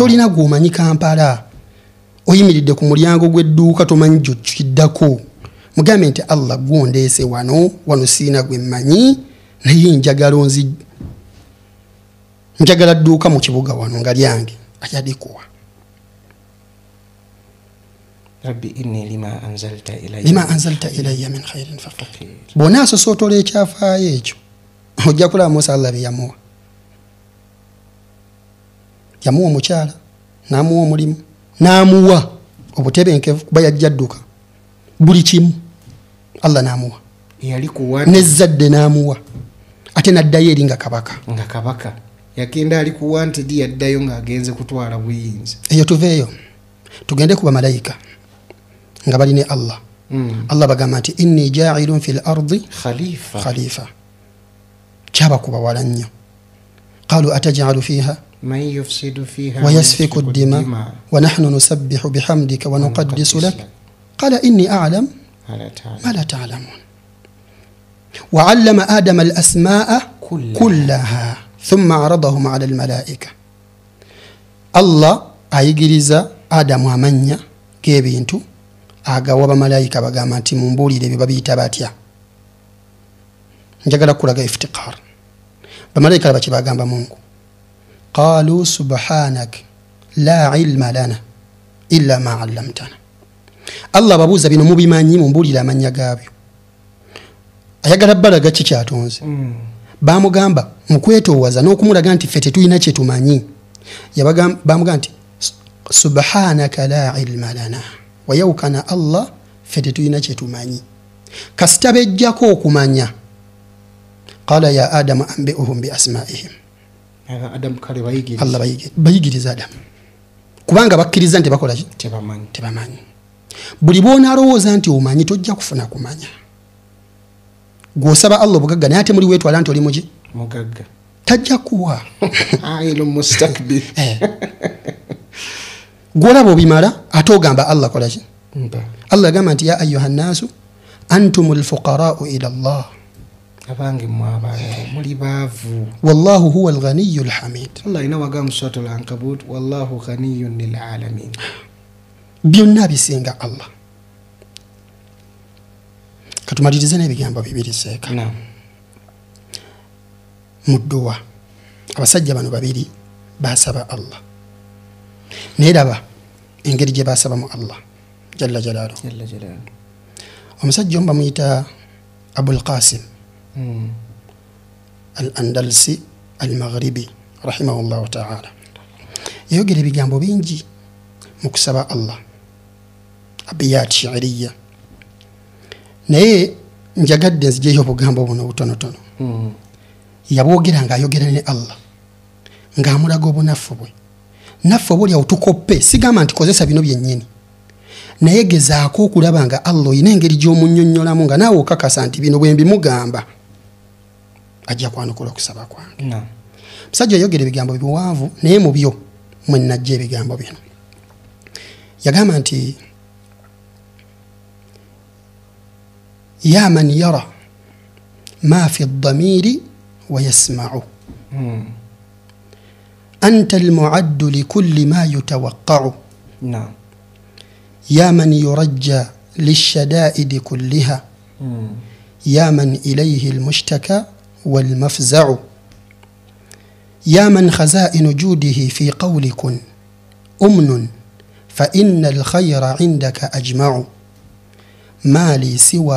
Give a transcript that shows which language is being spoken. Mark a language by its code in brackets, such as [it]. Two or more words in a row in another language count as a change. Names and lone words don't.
[lg] Tolina gwomanyi Kampala, oyimiridde ku mulyango gw'edduuka tomanyi gy'okiddako. Mugambe nti Allah gwondeese wano siina gwe mmanyi, naye njagala dduuka mu kibuga wano nga lyange ajadikuwa. [ar] رب إني لما أنزلت إلي من خير فقير. [lg] Bw'ona asosootola ekyafaayo ekyo, ojja kulaba Musa Allah bye yamuwa. Yamuwa omukyala, n'amuwa omulimu, n'amuwa obutebenkevu, kuba yajja dduka, buli kimu Allah n'amuwa, n'ezzadde n'amuwa, ate n'addayo eri nga kabaka. Yakenda ali ku wanted, yaddayo ng'agenze kutwala buyinza. Eyo tuveeyo tugende ku bamalayika nga bali ne Allah. Allah bagamba nti [ar] إني جاعل في الأرض خليفة, [lg] kyabakuba wala nnyo. [ar] قالوا أتجعل فيها من يفسد فيها ويسفك الدماء ونحن نسبح بحمدك ونقدس لك قال إني أعلم ما لا تعلمون. وعلم آدم الأسماء كلها ثم عرضهم على الملائكة. [lg] Allah ayigiriza Adamu amanya g'ebintu, agawa bamalayika bagamba nti mumbuulire bye babiyita batya. Njagala kulaga iftiqar. Bamalayika baki bagamba Mungu, [ar] قالوا سبحانك لا علم لنا إلا ما علمتنا. [lg] Allah babuuza bino mubimanyi, mumbuulire amanya gaabyo. Ayagala balaga ki kyatonze. Bamugamba mu kwetoowaza n'okumulaga nti ffe tetulina kye tumanyi. Bamugamba nti [ar] سبحانك لا علم لنا, [lg] wayawukana Allah ffe tetulina kye tumanyi. Kasita bejjako okumanya, [ar] قال يا آدم أنبئهم بأسمائهم. [lg] Allah bayigiriza Adamu, kubanga bakkiriza nti bakola ki, tebamanyi. Buli bw'onaalowooza nti omanyi tojja kufuna kumanya. Gw'osaba Allah obugagga naye ate muli weetwala nti oli muki, mugagga, tajja kuwa. Ayilu mustakbir. Gw'olaba obimala ate ogamba Allah kola ki. Allah agamba nti [ar] يا أيها الناس أنتم الفقراء إلى الله, [lg] abange mwabantu muli baavu, [ar] والله هو الغني الحميد. [lg] Allah ina wagamba [ar] سورة العنكبوت, والله غني للعالمين. [lg] Byonna bisinga Allah. Katumalirize n'ebigambo bibiri seeka. Mu dduwa abasajja bano babiri basaba Allah, naye laba engeri gye basabamu Allah [ar] جل جلاله. [lg] Omusajja omu bamuyita Abul Qasim al-Andalusi al-Maghribi [ar] رحمه الله تعالى [lg] yayogera ebigambo bingi mu kusaba Allah [ar] أبيات شعرية [lg] naye njagadde nzijeyo obugambo buno butonotono yabwogera ng'ayogera ne Allah ng'amulaga obunafu bwe naffe obuli awutukoppe sigamba nti kozesa bino byennyini naye gezaako okulaba nga Allah oyina engeri gy'omunnyonnyolamu nga naawe okakasa nti bino bwe mbimugamba ajja kwanukula okusaba kwange musajja yayogera ebigambo biwanvu naye mu byo mwe najja ebigambo bino yagamba nti [ar] يا من يرى ما في الضمير ويسمع أنت المعد لكل ما يتوقع يا من يرجى للشدائد كلها يا من إليه المشتكى والمفزع يا من خزائن جوده في قول كن أمن فإن الخير عندك أجمع ما لي سوى